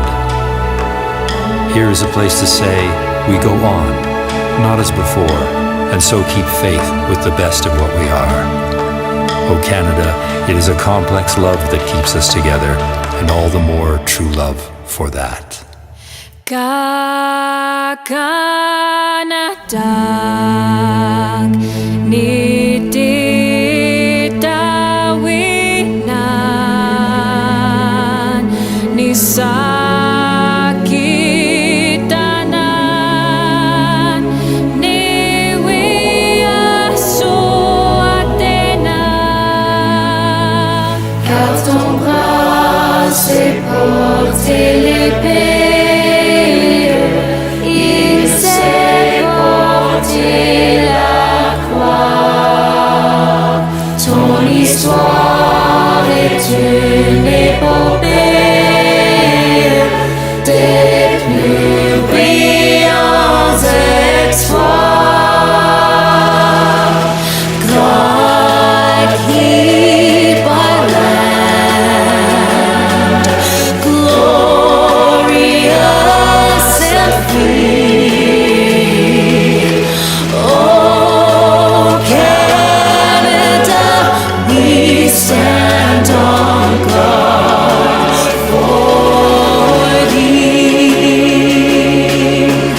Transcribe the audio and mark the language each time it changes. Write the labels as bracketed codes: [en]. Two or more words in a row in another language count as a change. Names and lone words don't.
[en] Here is a place to say, we go on, not as before, and so keep faith with the best of what we are. O Canada, it is a complex love that keeps us together, and all the more true love for that. [cr] Kakanadag ni titawinan ni sakitanan ni wiasuatena. [fr] Car ton bras s'est porté l'épée. L'histoire est une épopée des plus brillants exploits. [en] God, keep our land glorious and free. Oh, Canada, we stand on guard for thee.